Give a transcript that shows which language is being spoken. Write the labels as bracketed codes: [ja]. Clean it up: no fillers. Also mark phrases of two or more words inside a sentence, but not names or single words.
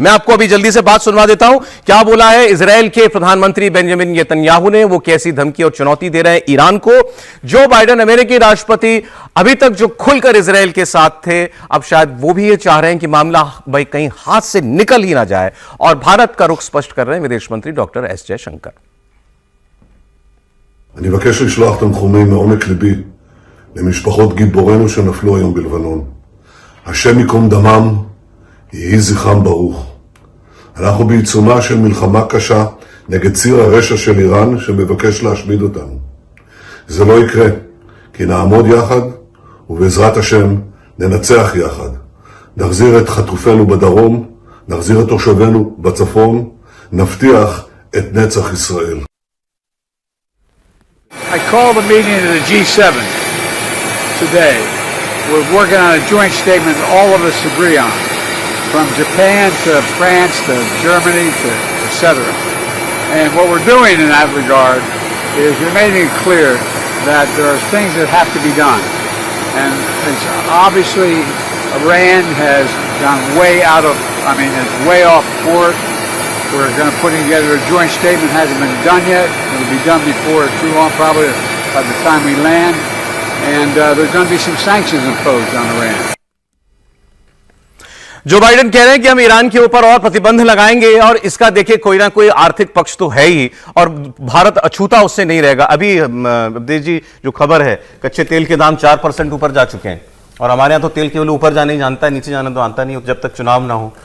[hi] मैं आपको अभी जल्दी से बात सुनवा देता हूं, क्या बोला है इजरायल के प्रधानमंत्री बेंजामिन नेतन्याहू ने, वो कैसी धमकी और चुनौती दे रहे हैं ईरान को। जो बाइडेन अमेरिकी राष्ट्रपति अभी तक जो खुलकर इजरायल के साथ थे, अब शायद वो भी ये चाह रहे हैं कि मामला भाई कहीं हाथ से निकल ही ना जाए, और भारत का रुख स्पष्ट कर रहे हैं विदेश मंत्री डॉक्टर एस जयशंकर। [he] אני מבקש לשלוח תנחומים מעומק ליבי למשפחות גיבורינו שנפלו היום בלבנון. השם ייקום דמם, יהי זכרם ברוך. אנחנו בעיצומה של מלחמה קשה נגד ציר הרשע של איראן שמבקש להשמיד אותנו. זה לא יקרה, כי נעמוד יחד ובעזרת השם ננצח יחד. נחזיר את חטופינו בדרום, נחזיר את תושבינו בצפון, נבטיח את נצח ישראל. [en] I called a meeting of the G7 today. We're working on a joint statement all of us agree on, from Japan to France to Germany to etc. And what we're doing in that regard is we're making it clear that there are things that have to be done. And it's obviously Iran has gone way is way off course. We're going to put together a joint statement. Hasn't been done yet. It'll be done before too long, probably by the time we land. And there's going to be some sanctions imposed on Iran. [hi] जो बाइडेन कह रहे हैं कि हम ईरान के ऊपर और प्रतिबंध लगाएंगे और इसका देखिए कोई ना कोई आर्थिक पक्ष तो है ही और भारत अछूता उससे नहीं रहेगा। अभी अवधेश जी जो खबर है, कच्चे तेल के दाम 4% ऊपर जा चुके हैं और हमारे यहाँ तो तेल केवल ऊपर जाने ही जानता है, नीचे जाना तो आता नहीं जब तक चुनाव ना हो।